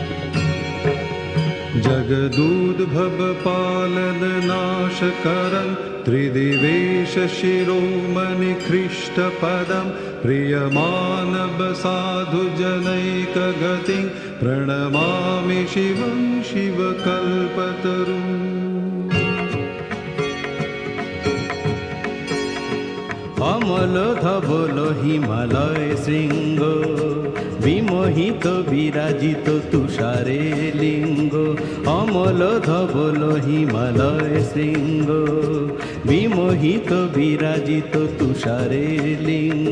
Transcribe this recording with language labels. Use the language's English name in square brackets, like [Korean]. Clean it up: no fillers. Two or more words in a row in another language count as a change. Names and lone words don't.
[Sanskrit] जगदूद्भव पालन नाश करं त्रिदिवेश शिरोमणि ख्रीष्टपदं प्रियमानव साधुजनैकगतिं प्रणमामि शिवं शिवकल्पतरुम् [Bangla] অমল ধবল হিমালয় শৃঙ্গ বিমোহিত বিরাজিত তুষারে লিঙ্গ অমল ধবল হিমালয় শৃঙ্গ বিমোহিত বিরাজিত তুষারে লিঙ্গ